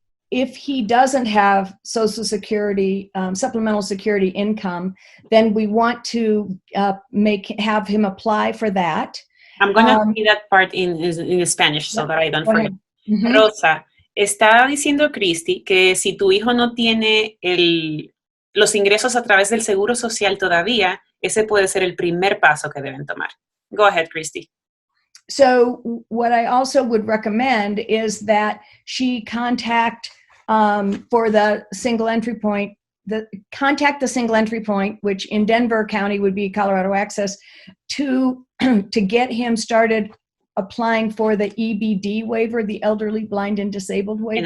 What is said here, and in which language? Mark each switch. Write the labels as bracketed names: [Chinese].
[English] If he doesn't have Social Security, supplemental security income, then we want to have him apply for that. I'm going to read that part in Spanish so that I don't forget. Mm-hmm. [Spanish] Rosa, está diciendo Christy que si tu hijo no tiene los ingresos a través del Seguro Social todavía, ese puede ser el primer paso que deben tomar. [English] Go ahead, Christy. So what I also would recommend is that she contact for the single entry point, contact the single entry point, which in Denver County would be Colorado Access, to get him started applying for the EBD waiver, the Elderly, Blind, and Disabled waiver.